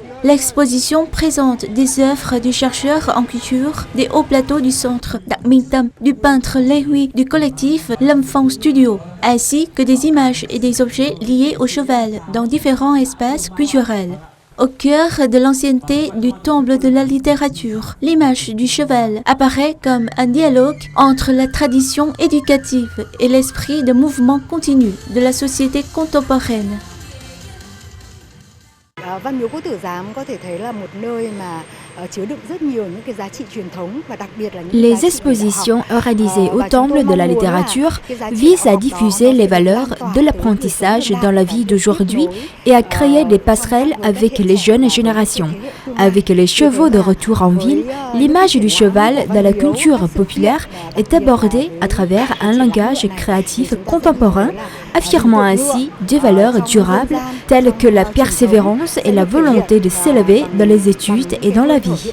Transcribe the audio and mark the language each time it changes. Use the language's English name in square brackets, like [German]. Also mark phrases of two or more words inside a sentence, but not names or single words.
[French] L'exposition présente des œuvres du chercheur en culture des hauts plateaux du centre Dak Minh Tâm, du peintre Lê Huy, du collectif Lâm Phong Studio, ainsi que des images et des objets liés au cheval dans différents espaces culturels. Au cœur de l'ancienneté du temple de la littérature, l'image du cheval apparaît comme un dialogue entre la tradition éducative et l'esprit de mouvement continu de la société contemporaine. [Vietnamese] Văn miếu Quốc Tử Giám có thể thấy là một nơi mà chứa đựng rất nhiều những cái giá trị truyền thống và đặc biệt là những [French] Les expositions organisées au Temple de la littérature visent à diffuser les valeurs de l'apprentissage dans la vie d'aujourd'hui et à créer des passerelles avec les jeunes générations. Avec les chevaux de retour en ville, l'image du cheval dans la culture populaire est abordée à travers un langage créatif contemporain, affirmant ainsi des valeurs durables telles que la persévérance et la volonté de s'élever dans les études et dans la vie.